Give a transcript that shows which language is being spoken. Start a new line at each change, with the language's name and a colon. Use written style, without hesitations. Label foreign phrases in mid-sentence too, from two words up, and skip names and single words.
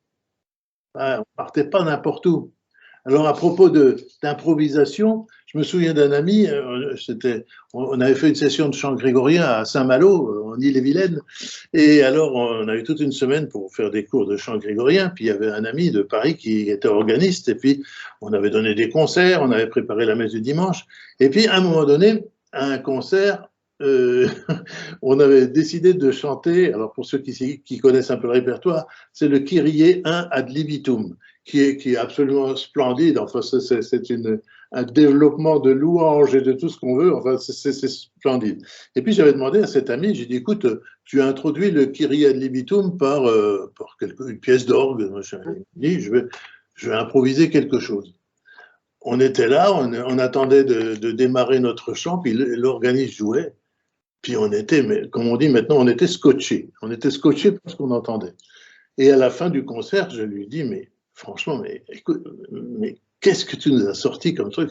French: On ne partait pas n'importe où. Alors, à propos d'improvisation, je me souviens d'un ami, on avait fait une session de chant grégorien à Saint-Malo, en Ille-et-Vilaine, et alors on a eu toute une semaine pour faire des cours de chant grégorien, puis il y avait un ami de Paris qui était organiste, et puis on avait donné des concerts, on avait préparé la messe du dimanche, et puis à un moment donné, à un concert, on avait décidé de chanter, alors pour ceux qui connaissent un peu le répertoire, c'est le Kyrie 1 ad libitum, qui est absolument splendide. Enfin, c'est un développement de louanges et de tout ce qu'on veut. Enfin, c'est splendide. Et puis, j'avais demandé à cet ami, j'ai dit, écoute, tu as introduit le Kyrie ad libitum par une pièce d'orgue. Il dit, je vais improviser quelque chose. On était là, on attendait de démarrer notre chant, puis l'organiste jouait. Puis on était, mais comme on dit maintenant, on était scotché. On était scotché parce qu'on entendait. Et à la fin du concert, je lui dis, mais franchement, mais écoute, mais qu'est-ce que tu nous as sorti comme truc?